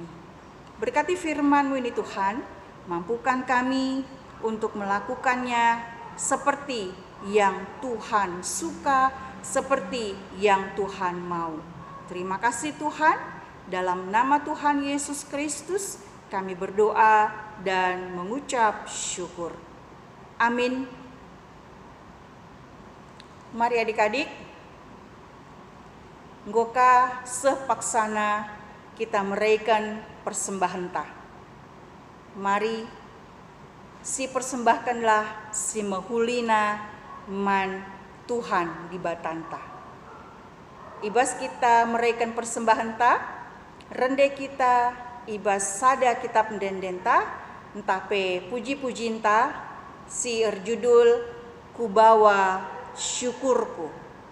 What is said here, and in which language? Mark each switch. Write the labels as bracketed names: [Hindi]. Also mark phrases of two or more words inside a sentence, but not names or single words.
[Indonesian] Berkati firman-Mu ini Tuhan, mampukan kami untuk melakukannya seperti yang Tuhan suka, seperti yang Tuhan mau. Terima kasih Tuhan, dalam nama Tuhan Yesus Kristus kami berdoa dan mengucap syukur. Amin. Mari adik-adik, [Batak Karo] nggoka sepaksana kita meraikan persembahan ta. Mari si persembahkanlah si mahulina man Tuhan di batanta. Ibas kita meraikan persembahan ta, rende kita ibas sada kitab pendendenta, entah pe puji-pujinta si erjudul kubawa syukurku.